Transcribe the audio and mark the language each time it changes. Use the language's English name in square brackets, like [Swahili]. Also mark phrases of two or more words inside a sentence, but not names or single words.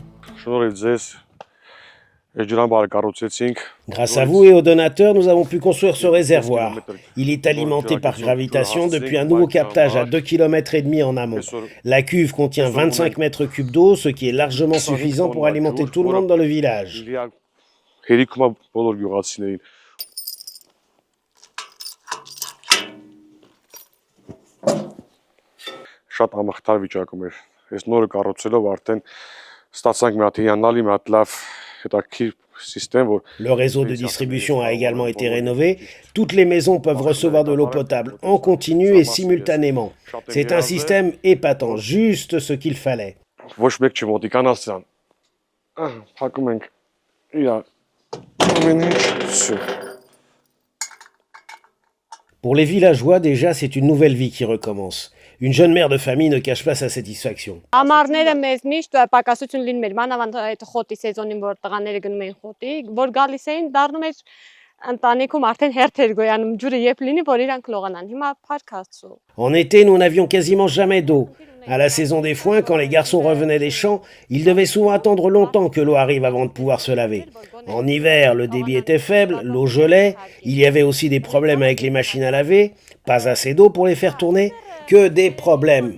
[French] Grâce à vous et aux donateurs, nous avons pu construire ce réservoir. Il est alimenté par gravitation depuis un nouveau captage à 2,5 km en amont. La cuve contient 25 mètres cubes d'eau, ce qui est largement suffisant pour alimenter tout le monde dans le village. [Armenian] Շատ ամախտար վիճակում էր։ Ես նորը կառուցելով արդեն ստացանք մի հատ հիանալի, մի հատ լավ հետաքրքիր système. [French] Le réseau de distribution a également été rénové. Toutes les maisons peuvent recevoir de l'eau potable en continu et simultanément. C'est un système épatant, juste ce qu'il fallait. [Armenian] Ոչ մեկ չմոտիկանա սրան։ Փակում ենք իրար։ Ամեն ինչ։ [French] Pour les villageois, déjà, c'est une nouvelle vie qui recommence. Une jeune mère de famille ne cache pas sa satisfaction. [Armenian] Ամառները մեզ միշտ պակասություն լինում էր, մանավանդ այդ խոտի սեզոնին, որ տղաները գնում էին խոտի, որ գալիս էին, դառնում էր ընտանիքում արդեն հերթ էր գոյանում, ջուրը երբ լինի, որ իրանք լողանան։ Հիմա փառք Աստծո։ [French] En été, nous n'avions quasiment jamais d'eau. À la saison des foins, quand les garçons revenaient des champs, ils devaient souvent attendre longtemps que l'eau arrive avant de pouvoir se laver. En hiver, le débit était faible, l'eau gelait, il y avait aussi des problèmes avec les machines à laver, pas assez d'eau pour les faire tourner, que des problèmes.